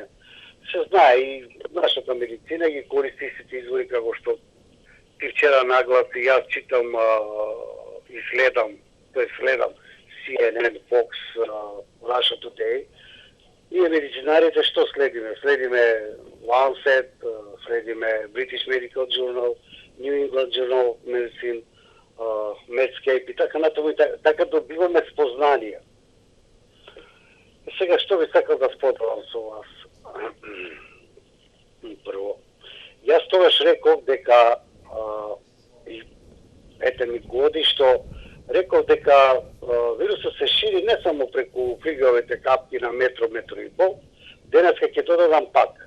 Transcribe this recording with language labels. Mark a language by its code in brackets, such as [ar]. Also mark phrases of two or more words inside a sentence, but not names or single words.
[mk] Се знае и нашата медицина ги користи сите извори како што ти вчера нагласи, јас читам и следам CNN, Fox, Russia Today. Ние медицинарите што следиме? Следиме Lancet, следиме British Medical Journal, New England Journal of Medicine, Medscape и така натаму, така добиваме спознанија. Сега, што би сакал да споделам со вас? Прво, јас тогаш реков дека ете ми годи што реков дека вирусот се шири не само преку фиговите капки на метро, метро и пол, денеска ќе додадам пак.